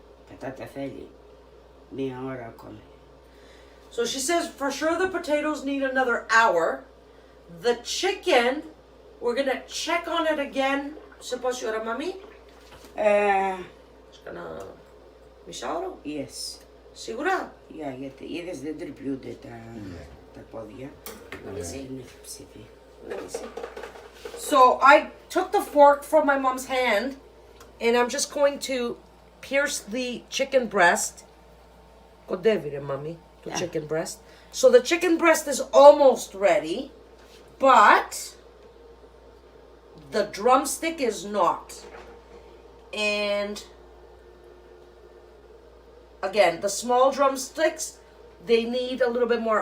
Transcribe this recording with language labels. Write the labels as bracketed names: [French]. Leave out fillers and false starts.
[Greek] Πατάτα θέλει μία ώρα ακόμα. [English] So she says for sure the potatoes need another hour. The chicken, we're gonna check on it again. [Greek] Σε πόση ώρα, μάμι? Κάνα μισάωρο? [English] Yes. [Greek] Σίγουρα? Yeah, γιατί είδες δεν τρυπιούνται τα πόδια. Είναι ψηφί. [English] Let me see. So I took the fork from my mom's hand and I'm just going to pierce the chicken breast. [Greek] Κοντεύει ρε μάμι, το chicken breast. [English] So the chicken breast is almost ready, but the drumstick is not. And again, the small drumsticks, they need a little bit more.